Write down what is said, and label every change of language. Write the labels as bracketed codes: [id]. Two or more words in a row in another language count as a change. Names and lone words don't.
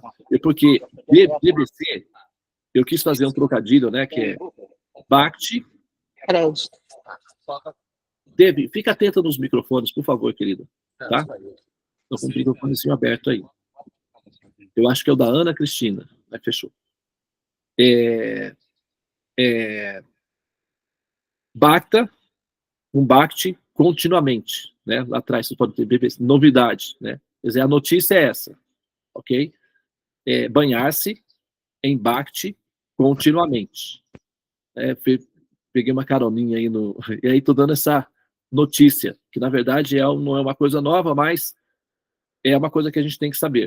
[pt] Porque BBC, eu quis fazer um trocadilho, né? Que é Bhakti. Deve, fica atenta nos microfones, por favor, querida. Tá? Estou com o microfonezinho aberto aí. Eu acho que é o da Ana Cristina. Mas fechou. Bhakta, um Bhakti continuamente. Né? Lá atrás você pode ter BBC, novidade. Né? Quer dizer, a notícia é essa. Ok? Banhar-se em Bhakti continuamente. Peguei uma caroninha aí e aí estou dando essa notícia, que na verdade não é uma coisa nova, mas é uma coisa que a gente tem que saber.